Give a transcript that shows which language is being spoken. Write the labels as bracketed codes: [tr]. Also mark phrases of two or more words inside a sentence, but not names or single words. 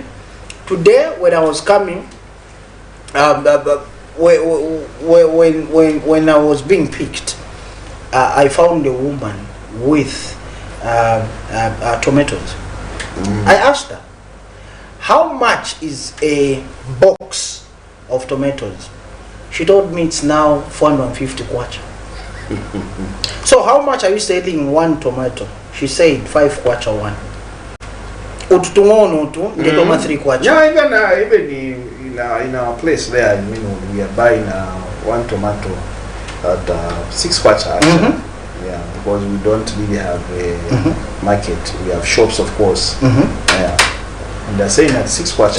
[en] Today, when I was coming, when I was being picked, I found a woman with tomatoes. I asked her, how much is a box of tomatoes? She told me it's now 450 kwacha. So how much are you selling one tomato? She said 5 kwacha one. [bem] Ututungono tu ngetoma 3 kwacha. [en] Yeah, even in our place there, you know, we are buying one tomato at 6 kwacha. Yeah, because we don't really have a market. We have shops, of course. Yeah. And they're saying at 6 kwacha.